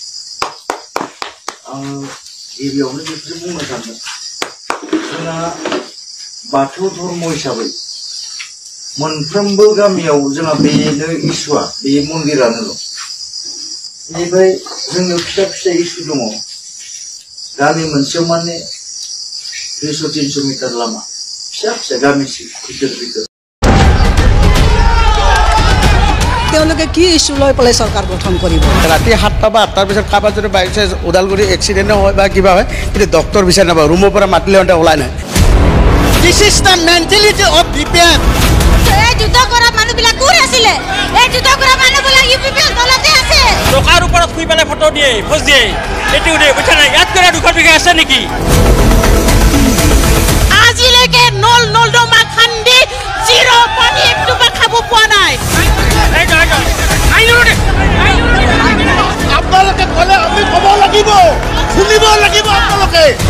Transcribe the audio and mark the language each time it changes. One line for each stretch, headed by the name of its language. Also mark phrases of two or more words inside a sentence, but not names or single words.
Bodo: आं गिबियावनो बेखौसो बुंनो सानदों जोंहा बाथौ धर्म हिसाबै मोनफ्रोमबो गामियाव जोंहा बेनो इसुआ बे मन्दिरानोल' बेनिफ्राय जोंनियाव फिसा फिसा इसु दङ गामि मोनसेयाव माने 200-300 मिटार लामा फिसा फिसा गामि ভিতর
Assamese: তেওঁলোকে কি ইস্যু লৈ পেলাই চৰকাৰ গঠন কৰিব ৰাতি 7টা বা 8টাৰ পিছত কাৰোবাৰ যদি বাইক চাই ওদালগুৰি এক্সিডেণ্ট হয় বা কিবা হয় কিন্তু ডক্টৰ বিচাৰি নাপায় ৰুমৰ পৰা মাতিলে সিহঁতে ওলাই নাই
English: This is the mentality of BPF
Assamese: এই যুদ্ধ কৰা মানুহবিলাক কোন আছিলে এই যুদ্ধ কৰা মানুহবিলাক UPPL দলতে আছে টকাৰ ওপৰত শুই পেলাই ফটো দিয়ে ফোজ দিয়ে এইটো দে বুঝা নাই ইয়াত কৰা দুখন বিঘা আছে নেকি আজিলৈকে নল নলদমা খান্দি জিৰো পানী একটুপা খাব পোৱা নাই আপোনালোকে ক'লে আমি ক'ব লাগিব শুনিব লাগিব আপোনালোকে